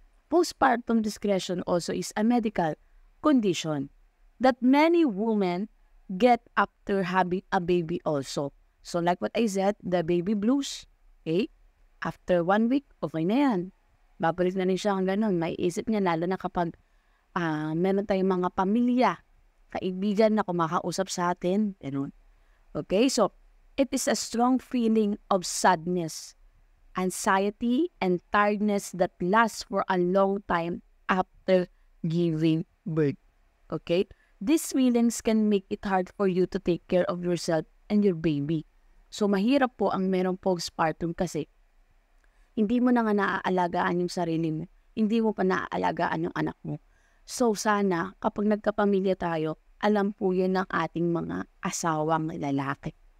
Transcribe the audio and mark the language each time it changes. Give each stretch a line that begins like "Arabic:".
English: Postpartum depression also is a medical condition that many women get after having a baby also. So, like what I said, the baby blues, okay? After 1 week, okay
Filipino: na yan. Babalik na rin siya hanggang ganun. May isip niya, lalo na kapag meron tayong mga pamilya, kaibigan na kumakausap sa atin, ganun.
English: Okay, so, it is a strong feeling of sadness, anxiety, and tiredness that lasts for a long time after giving birth. Okay? These feelings can make it hard for you to take care of yourself and your baby.
Filipino: So, mahirap po ang merong postpartum kasi hindi mo na nga naaalagaan yung sarili mo. Hindi mo pa naaalagaan yung anak mo. So, sana, kapag nagkapamilya tayo, alam po yun ng ating mga asawang lalaki.